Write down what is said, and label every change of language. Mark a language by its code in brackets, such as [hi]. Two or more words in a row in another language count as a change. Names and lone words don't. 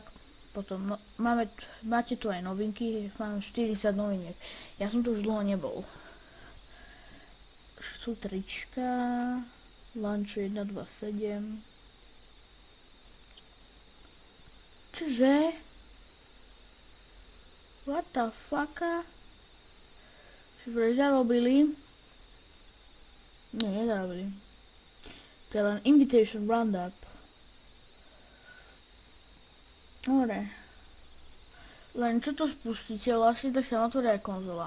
[sk] Potom máte tu aj novinky, mám 40 noviniek. Ja som tu už dlho nebol. Sú trička... Launcher 1.2.7. Čože? [en] What the fuck? [sk] Že vraj zarobili? Nie, nezarobili. To je len Invitation Roundup. Dobre. Len čo to spustíte vlastne, tak sa otvorí aj konzola.